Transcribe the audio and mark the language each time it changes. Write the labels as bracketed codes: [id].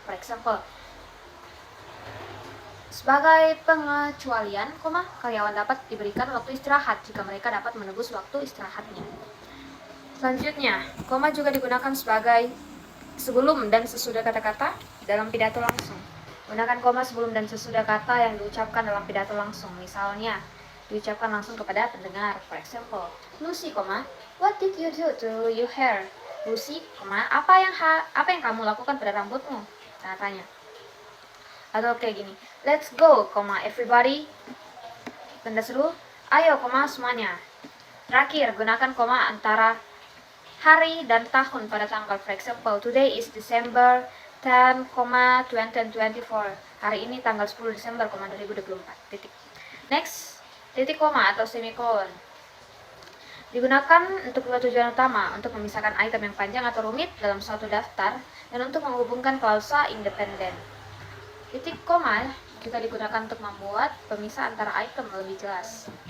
[en] For example, [id] sebagai pengecualian, karyawan dapat diberikan waktu istirahat jika mereka dapat menebus waktu istirahatnya. Selanjutnya, koma juga digunakan sebagai sebelum dan sesudah kata-kata dalam pidato langsung. Gunakan koma sebelum dan sesudah kata yang diucapkan dalam pidato langsung. Misalnya, diucapkan langsung kepada pendengar. [en] For example, Lucy, what did you do to your hair? [id] Lucy, apa yang kamu lakukan pada rambutmu? Tanda tanya. Atau kayak gini, [en] let's go, everybody. [id] Tanda seru, ayo, semuanya. Terakhir, gunakan koma antara hari dan tahun pada tanggal. [en] For example, today is December 10, 2024. [id] Hari ini tanggal 10 Desember, 2024. Titik. [en] Next, [id] titik koma atau semikolon digunakan untuk dua tujuan utama, untuk memisahkan item yang panjang atau rumit dalam suatu daftar dan untuk menghubungkan klausa independen. Titik koma juga digunakan untuk membuat pemisah antara item lebih jelas.